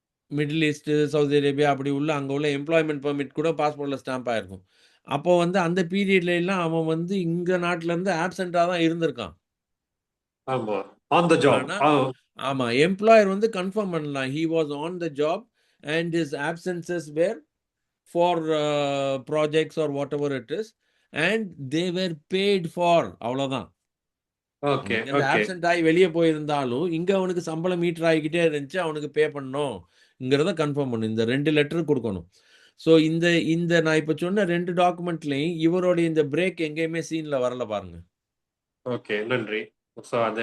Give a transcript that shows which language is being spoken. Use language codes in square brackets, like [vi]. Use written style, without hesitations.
[ta] Middle east, Saudi Arabia அப்படி உள்ள அங்க உள்ள எம்ப்ளாய்மெண்ட் பெர்மிட் கூட பாஸ்போர்ட்ல ஸ்டாம்ப் ஆயிருக்கும். அப்போ வந்து அந்த பீரியட்ல எல்லாம் அவன் வந்து இங்க நாட்டுல இருந்து ஆப்சென்ட்டா தான் இருந்திருக்கான். ஆமா, [en] On the job. [ta] ஆனா ஆமா, எம்ப்ளாயர் வந்து கன்ஃபார்ம் பண்ணலாம். [en] He was on the job and his absences were for projects or whatever it is and they were paid for. [ta] அவ்வளவுதான். ஓகே, இங்க இருந்து ஓகே. ஆப்சென்ட் ஆகி வெளியே போயிருந்தாலும் இங்க அவனுக்கு சம்பளம் மீட்டர் ஆகிக்கிட்டே இருந்துச்சு, அவனுக்கு பே பண்ணணும்ங்கிறத கன்ஃபார்ம் பண்ணும். இந்த 2 லெட்டர் கொடுக்கணும். ஸோ இந்த இந்த நான் இப்ப சொன்ன 2 டாக்குமெண்ட்லயும் இவருடைய இந்த பிரேக் எங்கேயுமே சீன்ல வரல பாருங்க. ஓகே, நன்றி. ஸோ அது